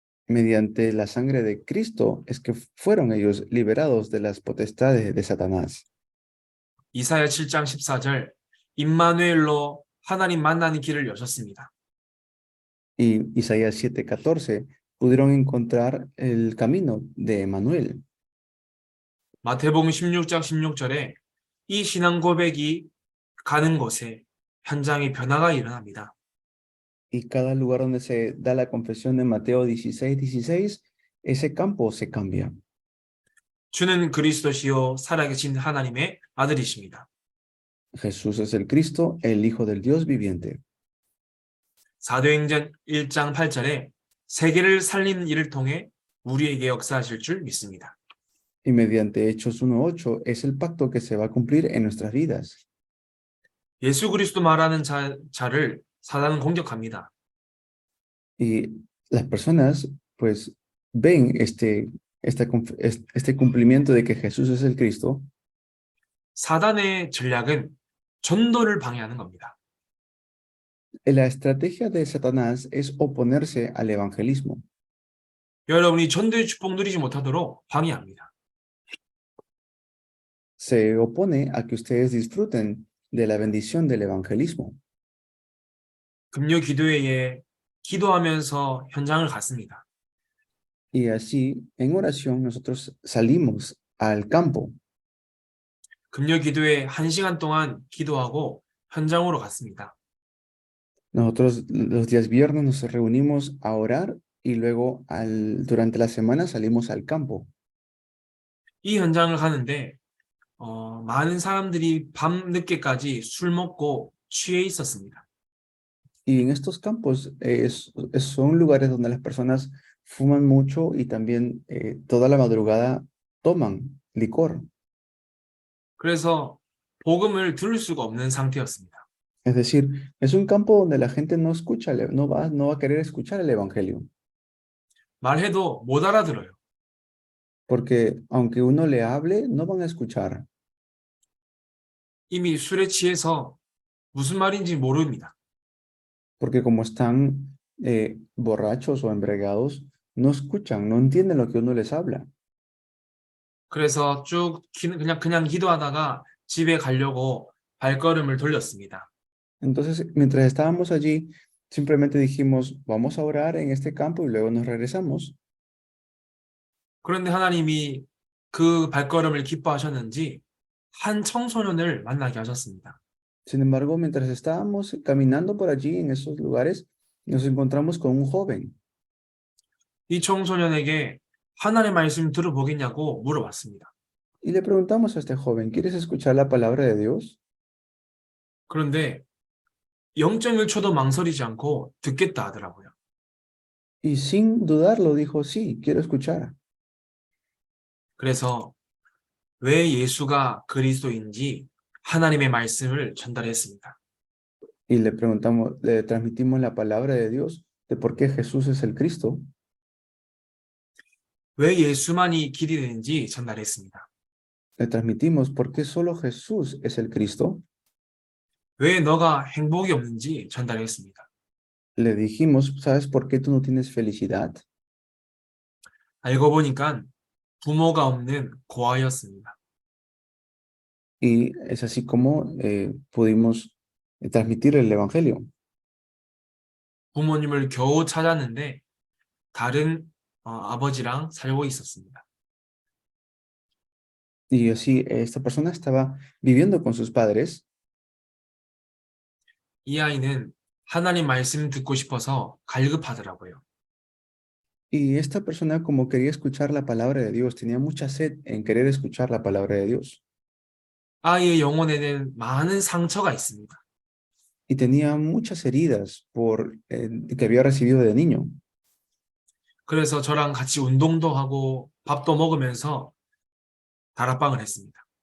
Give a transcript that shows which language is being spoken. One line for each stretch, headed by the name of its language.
Spanish: Mediante la sangre de Cristo es que fueron ellos liberados de las potestades de Satanás.
Korean: 이사야 7장 14절 임마누엘로 하나님 만나는 길을 여셨습니다.
Spanish: Y Isaías 7:14 pudieron encontrar el camino de Emmanuel.
Korean: 마태복음 16장 16절에 이 신앙 고백이 가는 곳에 현장의 변화가 일어납니다.
Spanish: Y cada lugar donde se da la confesión de Mateo 16:16, ese campo se cambia.
Korean: 주는 그리스도시요 살아계신 하나님의 아들이십니다.
Spanish: Jesús es el Cristo, el Hijo del Dios viviente.
Korean: 사도행전 1장 8절에 세계를 살리는 일을 통해 우리에게 역사하실 줄 믿습니다.
Spanish: Y mediante Hechos 1:8 es el pacto que se va a cumplir en nuestras vidas.
Korean: 예수 그리스도 말하는 자를 사단은 공격합니다.
Spanish: Y las personas pues ven este cumplimiento de que Jesús es el Cristo.
Korean: 사단의 전략은 전도를 방해하는 겁니다.
Spanish: La estrategia de Satanás es oponerse al evangelismo.
Korean: 여러분이 전도의 축복 누리지 못하도록 방해합니다.
Spanish: Se opone a que ustedes disfruten de la bendición del evangelismo.
Korean: 금요 기도회에 기도하면서 현장을 갔습니다.
Spanish: Y así, en oración, nosotros salimos al campo.
Korean: 금요 기도회 1시간 동안 기도하고 현장으로 갔습니다.
Spanish: Nosotros los días viernes nos reunimos a orar y luego durante la semana salimos al campo.
Korean: 이 현장을 가는데 많은 사람들이 밤 늦게까지 술 먹고 취해 있었습니다.
Spanish: Y en estos campos son lugares donde las personas fuman mucho y también toda la madrugada toman licor.
Korean: 그래서 복음을 들을 수가 없는 상태였습니다.
Spanish: Es decir, es un campo donde la gente no escucha, no va a querer escuchar el evangelio.
Korean: 말해도 못 알아들어요.
Spanish: Porque aunque uno le hable, no van a escuchar.
Korean: 이미 술에 취해서 무슨 말인지 모릅니다.
Spanish: Porque como están borrachos o embriagados, no escuchan, no entienden lo que uno les habla.
Korean: 그래서 쭉 그냥 기도하다가 집에 가려고 발걸음을 돌렸습니다.
Spanish: Entonces, mientras estábamos allí, simplemente dijimos, vamos a orar en este campo y luego nos regresamos.
Korean: 그런데 하나님이 그 발걸음을 기뻐하셨는지 한 청소년을 만나게 하셨습니다.
Spanish: Sin embargo, mientras estábamos caminando por allí en esos lugares, nos encontramos con un joven.
Korean: 이 청소년에게 하나님의 말씀 들어보겠냐고 물어봤습니다.
Spanish: Y le preguntamos a este joven, ¿quieres escuchar la palabra de Dios?
Korean: 그런데 0.1초도 망설이지 않고 듣겠다 하더라고요.
Spanish: Y sin dudarlo dijo, sí, quiero escuchar.
Korean: 그래서 왜 예수가 그리스도인지 하나님의 말씀을 전달했습니다.
Spanish: Y le transmitimos la palabra de Dios de por qué Jesús es el Cristo.
Korean: 왜 예수만이 길이 되는지 전달했습니다.
Spanish: Le transmitimos por qué solo Jesús es el Cristo.
Korean: 왜 너가 행복이 없는지 전달했습니다.
Spanish: Le dijimos, ¿sabes por qué tú no tienes felicidad?
Korean: 알고 보니까 부모가 없는 고아였습니다.
Spanish: Y es así como pudimos transmitir el Evangelio.
Korean: 부모님을 겨우 찾았는데 다른 아버지랑 살고 있었습니다.
Spanish: Y así esta persona estaba viviendo con sus padres.
Korean: 이 아이는 하나님 말씀 듣고 싶어서 갈급하더라고요.
Spanish: Y esta persona, como quería escuchar la palabra de Dios, tenía mucha sed en querer escuchar la palabra de Dios.
Korean: 아이의 영혼에는 많은 상처가 있습니다.
Spanish: Y tenía muchas heridas que había recibido de niño.
Korean: 그래서 저랑 같이 운동도 하고 밥도 먹으면서 다락방을 했습니다.